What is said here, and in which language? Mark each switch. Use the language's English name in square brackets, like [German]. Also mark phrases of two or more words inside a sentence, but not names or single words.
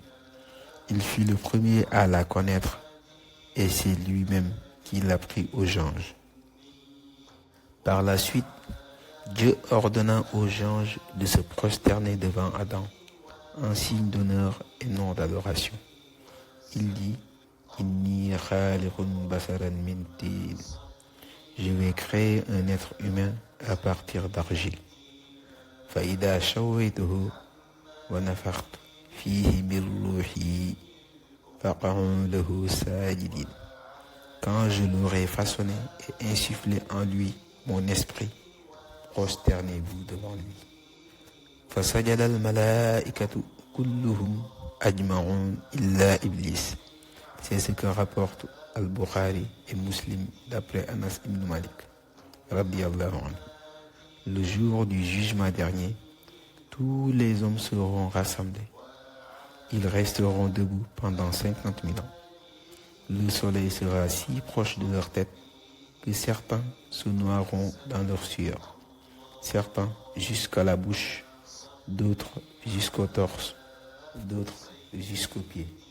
[French] Il fut le premier à la connaître et c'est lui-même qui l'a pris aux anges. Par la suite, Dieu ordonna aux anges de se prosterner devant Adam en signe d'honneur et non d'adoration. Il dit « [Arabic] إني خالق بشرا من طين [French] » Je vais créer un être humain à partir d'argile. [Arabic] فإذا شويته ونفخت فيه من روحي فقعوا له ساجدين. [French] Quand je l'aurai façonné et insufflé en lui mon esprit, prosternez-vous devant lui. [Arabic] فسجد الملائكة كلهم أجمعون إلا إبليس. [French] C'est ce que rapporte Al-Bukhari et Muslim d'après Anas ibn Malik, [Arabic] رضي الله عنه. [French] Le jour du jugement dernier, tous les hommes seront rassemblés. Ils resteront debout pendant 50 000 ans. Le soleil sera si proche de leur tête que certains se noieront dans leur sueur, certains jusqu'à la bouche, d'autres jusqu'au torse, d'autres jusqu'aux pieds.